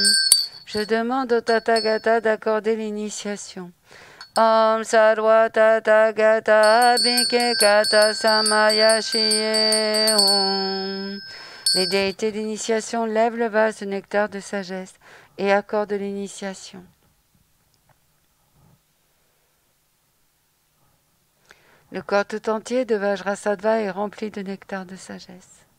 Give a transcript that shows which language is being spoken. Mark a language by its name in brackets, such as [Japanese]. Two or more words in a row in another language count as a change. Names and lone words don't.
[French] Je demande au Tathagata d'accorder l'initiation. [Sanskrit] Om sarva Tathagata bhike kata samaya shiye om. [French] Les déités d'initiation lèvent le vase de nectar de sagesse et accordent l'initiation. Le corps tout entier de Vajrasattva est rempli de nectar de sagesse.